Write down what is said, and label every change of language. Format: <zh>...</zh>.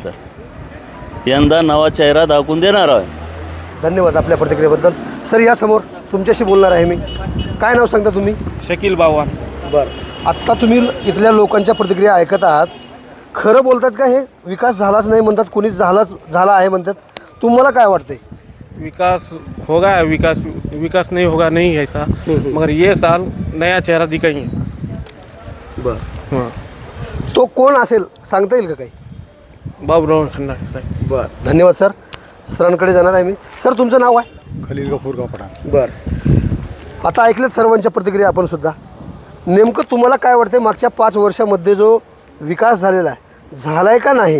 <mr>तर यंदा नवा चेहरा दाखवून देणार आहे. धन्यवाद आपल्या प्रतिक्रियेबद्दल. सर या समोर तुमच्याशी बोलणार आहे मी. काय नाव सांगता तुम्ही? शकील बाबा. बरं, आत्ता तुम्ही इथल्या लोकांच्या प्रतिक्रिया ऐकत आहात. खरं बोलतात का हे? विकास झालाच नाही म्हणतात, कोणीच झाला आहे म्हणतात. तुम्हाला काय वाटते?</mr> <hi>विकास होगा, विकास नहीं होगा नहीं ऐसा, मगर ये साल नया चेहरा दिखाएंगे.</hi> <mr>बरं, हाँ, तो कोण असेल सांगता येईल का काही? बाबूराव खन्ना साहेब. बरं, धन्यवाद सर. सरांकडे जाणार आहे मी. सर तुमचं नाव आहे? खलील गफूर पठाण. बरं, आता ऐकलेत सर्वांच्या प्रतिक्रिया आपण सुद्धा. नेमकं तुम्हाला काय वाटते मागच्या 5 वर्षामध्ये जो विकास झालेला आहे, झालाय का नाही?</mr>